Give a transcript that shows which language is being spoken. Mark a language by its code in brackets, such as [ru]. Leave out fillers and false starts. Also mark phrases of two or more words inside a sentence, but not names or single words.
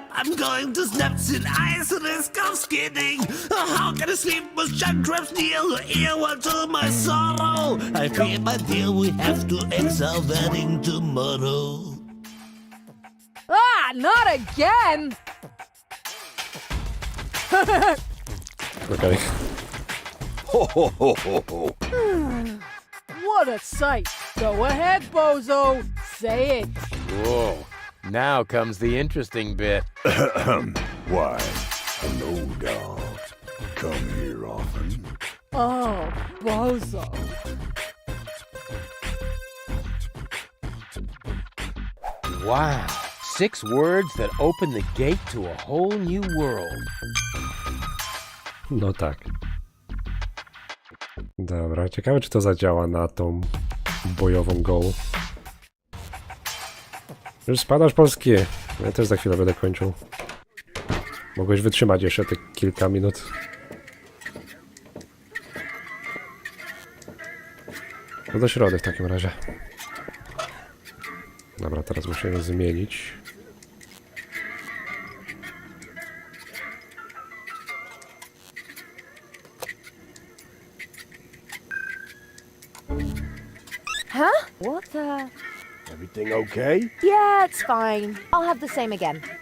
[en] I'm going to snaps in ice, risk of skidding. How can I sleep with jackrabbits near the ear? Well, to my sorrow, I fear, my dear, we have to end our wedding tomorrow. Ah, not again! Okay. Ho, ho, ho, ho, ho. What a sight! Go ahead, Bozo! Say it! Whoa. Now comes the interesting bit. Why, hello, dog. Come here often. Oh, Bozo. Wow. 6 words that open the gate to a whole new world. [pl] No tak. Dobra, ciekawe czy to zadziała na tą bojową gołą. Już spadasz, polski. Ja też za chwilę będę kończył. Mogłeś wytrzymać jeszcze te kilka minut. No do środy w takim razie. Dobra, teraz musimy zmienić. [en] Huh? What the... Everything okay? Yeah, it's fine. I'll have the same again.